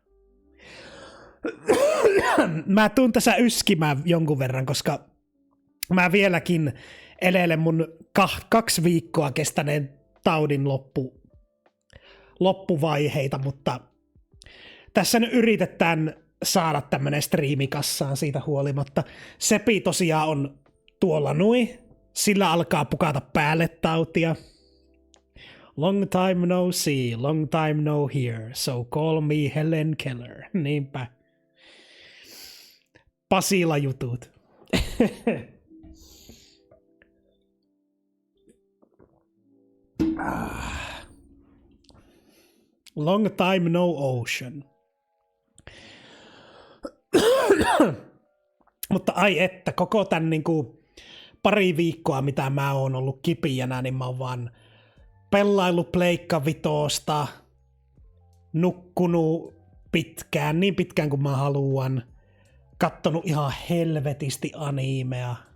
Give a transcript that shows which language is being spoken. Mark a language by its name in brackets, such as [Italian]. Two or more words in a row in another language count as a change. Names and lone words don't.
[Finnish] Mä tuun tässä yskimään jonkun verran, koska mä vieläkin elelen mun 2 viikkoa kestäneen taudin loppuvaiheita, mutta tässä nyt yritetään saada tämmönen striimi kassaan siitä huolimatta. Sepi tosiaan on tuolla nui. Sillä alkaa pukata päälle tautia. [English] Long time no see, long time no hear, so call me Helen Keller. [Finnish] Niinpä. Pasila-jutut. [English] Long time no ocean. [Finnish] Mutta ai että, koko tän niinku pari viikkoa, mitä mä oon ollut kipiänä, niin mä oon vaan pellaillut Pleikka Vitosta, nukkunut pitkään, niin pitkään kuin mä haluan, kattonut ihan helvetisti animea.